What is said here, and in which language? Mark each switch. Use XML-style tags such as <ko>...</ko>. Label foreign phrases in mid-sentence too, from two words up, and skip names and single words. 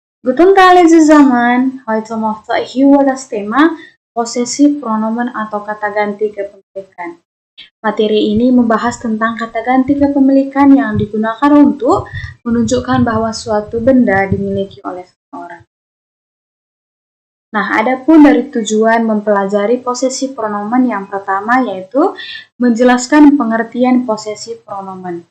<de>Guten Tag zusammen. Heute möchte ich über das Thema</de> <id>posesif pronomen atau kata ganti kepemilikan. Materi ini membahas tentang kata ganti kepemilikan yang digunakan untuk menunjukkan bahwa suatu benda dimiliki oleh seseorang. Nah, adapun dari tujuan mempelajari posesif pronomen yang pertama yaitu menjelaskan pengertian posesif pronomen.</id>